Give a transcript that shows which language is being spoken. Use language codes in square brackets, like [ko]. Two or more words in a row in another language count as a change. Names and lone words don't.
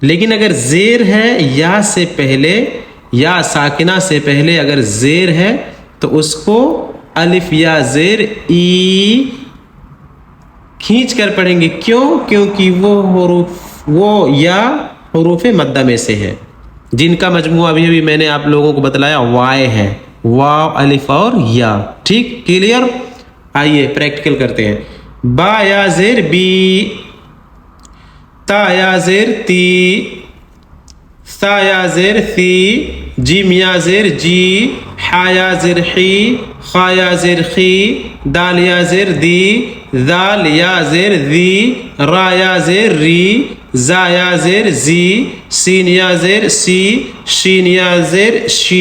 [ur] لیکن اگر زیر ہے یا سے پہلے یا ساکنہ سے پہلے اگر زیر ہے تو اس کو الف یا زیر ای کھینچ کر پڑھیں گے. کیوں؟ کیونکہ وہ یا حروف مدہ میں سے ہے جن کا مجموعہ ابھی میں نے آپ لوگوں کو بتلایا وائے ہے. واو الف اور یا. ٹھیک کلیئر؟ آئیے پریکٹیکل کرتے ہیں. با یا زیر بی، تا یا زیر تی، ثا یا زیر ثی، جیم یا زیر جی، حا یا زیر حی، خا یا زیر خی، دال یا زیر دی، ذال یا زیر ذی، را یا زیر ری، زا یا زیر زی، سین یا زیر سی، شین یا زیر شی،